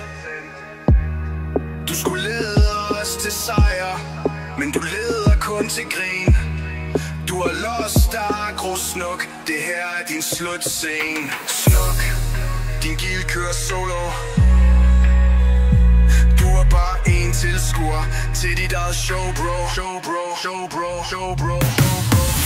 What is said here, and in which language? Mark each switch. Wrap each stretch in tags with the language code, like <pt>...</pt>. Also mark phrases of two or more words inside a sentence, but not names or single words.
<da>Du skulle lede os til sejr, men du leder kun til grin. Du har</da> <en>lost aggro,</en> <da>Snuk, det her er din slutscene. Snuk, din guild kører solo. Du er bare en tilskuer til dit eget</da> <en>show, bro. Show, bro, show, bro, show, bro, show, bro.</en>